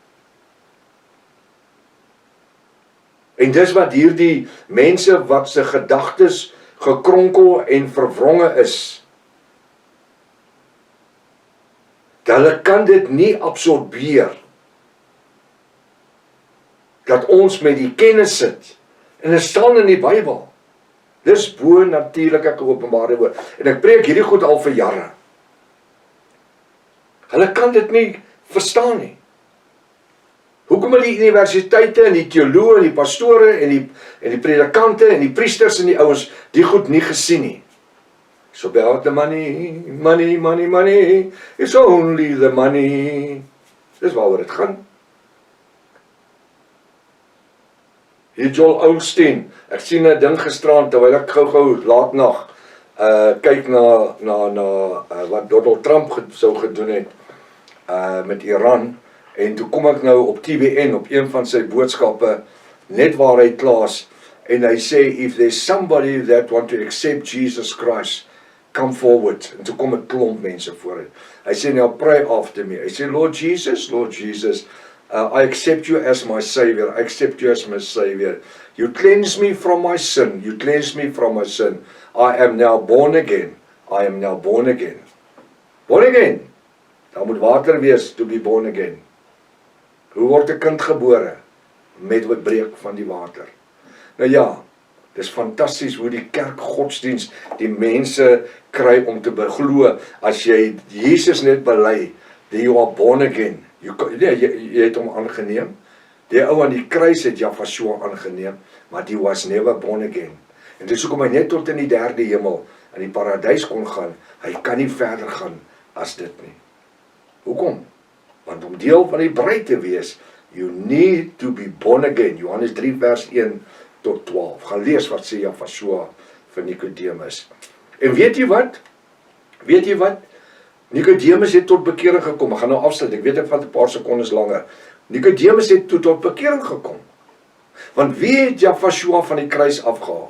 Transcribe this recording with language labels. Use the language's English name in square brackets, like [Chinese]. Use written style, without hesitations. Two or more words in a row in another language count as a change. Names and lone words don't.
[Afrikaans] En dis wat hierdie mense wat se gedagtes gekronkel en verwronge is, hulle kan dit nie absorbeer, dat ons met die kennis sit, en dit staan in die Bybel, dis bo natuurlike geopenbaarde woord, en ek preek hierdie goed al vir jare, hulle kan dit nie verstaan nie. Hoekom het die universiteite en die teoloë en die pastore en die predikante en die priesters en die ouens die goed nie gesien nie? [English] It's about the money, money, money, money, it's only the money. [Afrikaans] Dis waaroor dit gaan. Hier Joel Osteen, ek sien 'n ding gisteraan terwyl ek gou laat nag kyk na wat Donald Trump sou gedoen het met Iran, en toe kom ek nou op TVN op een van sy boodskappe, net waar hy klaas, en hy sê, [English] if there's somebody that want to accept Jesus Christ, come forward. [Afrikaans] En toe kom 'n klomp mense vooruit. Hy sê, [English] now pray after me. [Afrikaans] Hy sê, [English] Lord Jesus, I accept you as my Savior. I accept you as my Savior. You cleanse me from my sin. You cleanse me from my sin. I am now born again. I am now born again. Born again. [Afrikaans] Daar moet water wees [English] to be born again. [Afrikaans] Hoe word 'n kind gebore? Met wat breek van die water. Nou ja, dis fantasties hoe die kerk godsdienst die mense kry om te beglo, as jy Jesus net bely, [English] you are born again. [Afrikaans] Jy het hom aangeneem. Die ou aan die kruis het Yahshua aangeneem, maar die was [English] never born again. [Afrikaans] En dis hoekom hy net tot in die derde hemel, in die paradys kon gaan. Hy kan nie verder gaan as dit nie. Hoekom? Want om deel van die bruid te wees, [English] you need to be born again. [Afrikaans] Johannes 3 vers 1 tot 12. Gaan lees wat sê Yahshua vir Nicodemus. En weet jy wat? Nicodemus het tot bekering gekom. Ek gaan nou afsluit, ek weet ek vat 'n paar sekondes langer. Nicodemus het toe tot bekering gekom. Want wie het Yahshua van die kruis afgehaal?